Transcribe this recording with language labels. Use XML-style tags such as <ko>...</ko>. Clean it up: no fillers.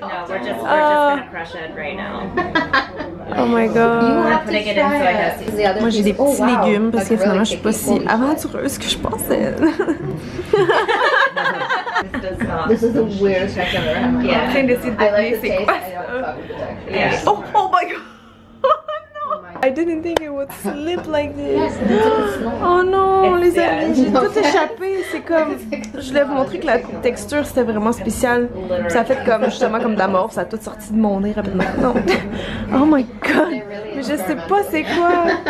<en>No, we're just gonna crush it right now. Oh my god. Putting it in so I can see.</en> <fr>Moi j'ai des petits légumes parce que finalement je suis pas si aventureuse que je pensais.</fr> <en>This is the weirdest I've ever had. Yeah.</en> <fr>En train d'essayer de deviner c'est quoi ça.</fr> <en>Oh my god. I didn't think it would slip like this.</en> <fr>Oh non, les amis, j'ai tout échappé. C'est comme, je voulais vous montrer que la texture c'était vraiment spécial. Ça a fait comme justement comme de la morve, ça a tout sorti de mon nez rapidement. Non.</fr> <en>Oh my god.</en> <fr>Mais je sais pas c'est quoi.</fr>